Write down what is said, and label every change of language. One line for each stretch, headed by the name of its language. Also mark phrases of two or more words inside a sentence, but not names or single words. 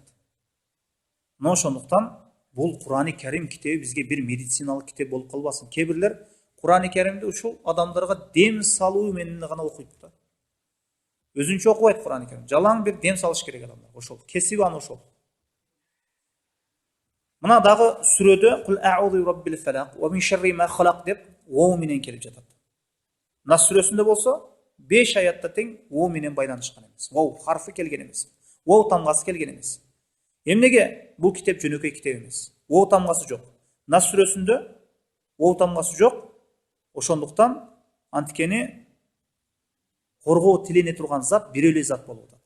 Kyrgyz: Мына ошондуктан бул Курани Карим китеби бизге бир медициналык китеп болуп калбасын. Кээ бирлер Курани Каримди ушул адамдарга дем салуу менен гана окуйт да. Өзүнчө окубайт Курани Карим. Жалаң бир дем салыш керек адамдар. Ошол кесиби аны ошол. Мына дагы сүрөдө
Arabic: قل أعوذ برب الفلق ومن شر ما خلق
Kyrgyz: деп вау менен келип жатат. Нас сүрөсүндө болсо 5 аятта тең вау менен байланышкан эмес. Вау харфы келген эмес. Вау тамгасы келген эмес. Эмнеге бул китеп жөнөкөй китеп эмес. Вау тамгасы жок. Нас сүрөсүндө вау тамгасы жок. Ошондуктан антикени коргоо тилене турган зат бир эле зат болуп атат.